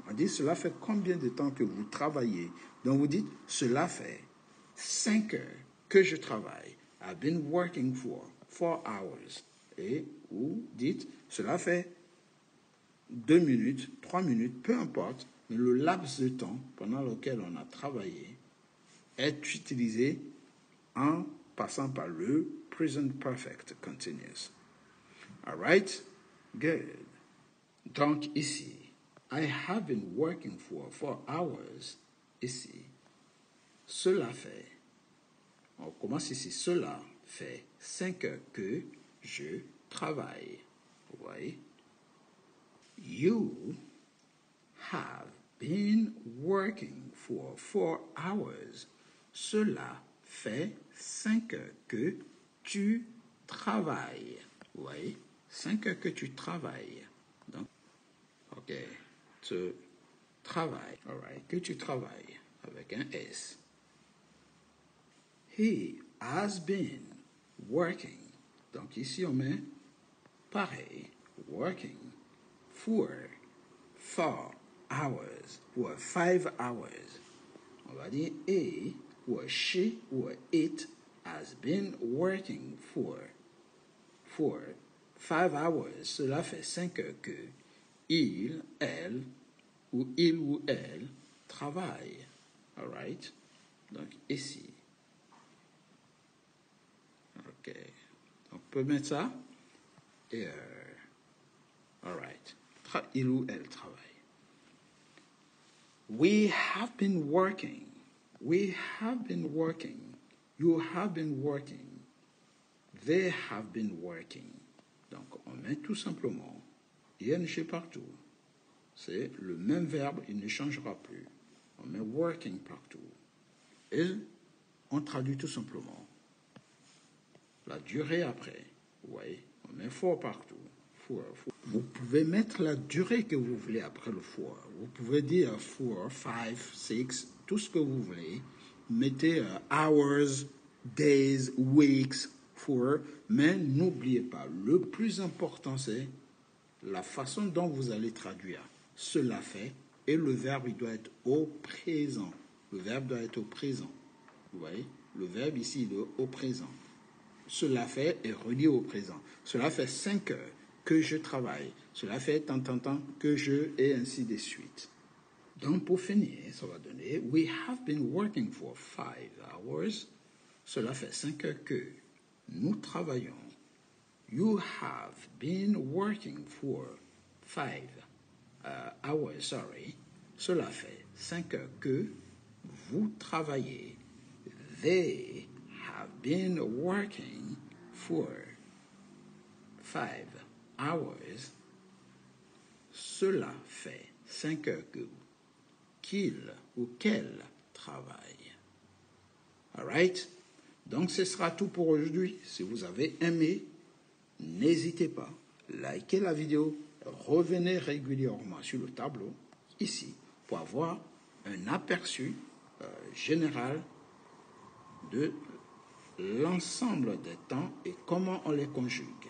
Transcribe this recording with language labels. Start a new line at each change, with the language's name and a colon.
French: On dit, cela fait combien de temps que vous travaillez? Donc, vous dites, cela fait 5 heures que je travaille.
English: I've been working for 4 hours.
French: Et vous dites, cela fait 2 minutes, 3 minutes, peu importe, mais le laps de temps pendant lequel on a travaillé est utilisé en passant par le present perfect continuous.
English: All right? Good.
French: Donc ici,
English: I have been working for 4 hours.
French: Ici, cela fait, on commence ici, cela fait 5 heures que je travaille. Vous voyez?
English: You have been working for 4 hours.
French: Cela fait 5 heures que tu travailles. Vous voyez? 5 heures que tu travailles. Donc, ok, tu travailles.
English: All right,
French: que tu travailles avec un S.
English: He has been working.
French: Donc ici on met pareil,
English: working for 4 hours,
French: pour
English: 5 hours.
French: On va dire
English: he or she or it has been working for 5 hours.
French: Cela fait 5 heures que il, elle ou elle travaille.
English: All right?
French: Donc ici. OK. On peut mettre ça. Et
English: all right.
French: Il ou elle travaille.
English: We have been working. We have been working. You have been working. They have been working.
French: Donc, on met tout simplement ing partout. C'est le même verbe, il ne changera plus. On met working partout. Et on traduit tout simplement la durée après. Vous voyez, on met for partout. Vous pouvez mettre la durée que vous voulez après le for. Vous pouvez dire 4, 5, 6, tout ce que vous voulez. Mettez hours, days, weeks, for. Mais n'oubliez pas, le plus important c'est la façon dont vous allez traduire. Cela fait, et le verbe il doit être au présent. Le verbe doit être au présent. Vous voyez? Le verbe ici il est au présent. Cela fait est relié au présent. Cela fait 5 heures que je travaille. Cela fait tant que je, et ainsi de suite. Donc pour finir, ça va donner
English: We have been working for 5 hours.
French: Cela fait 5 heures que nous travaillons.
English: You have been working for 5 hours, sorry.
French: Cela fait 5 heures que vous travaillez.
English: They have been working for 5 hours.
French: Cela fait 5 heures que qu'il ou qu'elle travaille.
English: Alright?
French: Donc ce sera tout pour aujourd'hui. Si vous avez aimé, n'hésitez pas, likez la vidéo, revenez régulièrement sur le tableau, ici, pour avoir un aperçu général de l'ensemble des temps et comment on les conjugue.